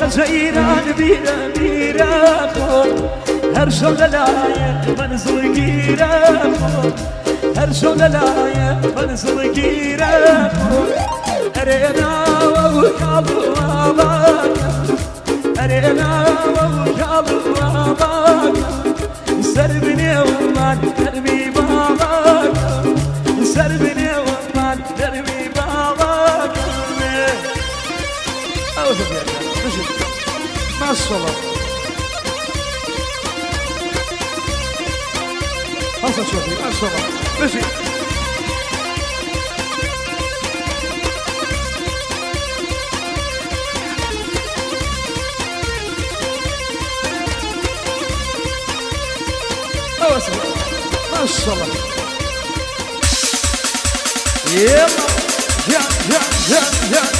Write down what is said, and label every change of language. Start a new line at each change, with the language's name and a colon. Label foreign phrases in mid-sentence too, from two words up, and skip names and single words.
Central Kurdish: جەیران بیرە بیرە خۆم هەر شەو لەلایە مەنزڵگیرە خۆم هەر شەو لەلایە مەنزڵگیرە خۆم ئەرێ ناوە و کاڵ و ئاڵاکە ئەرێ ناوە و کاڵ و ئاڵاکە سەر بنێوەمان دەربی باڵاکە سەر بنێوەمان دەربی باڵاکە ئەوە بێکە بژین ماشەڵڵا هەڵسە شۆخی ماشەڵڵا بژین
Arabic: ما شاء الله يلا
Central Kurdish: يا يا يا يا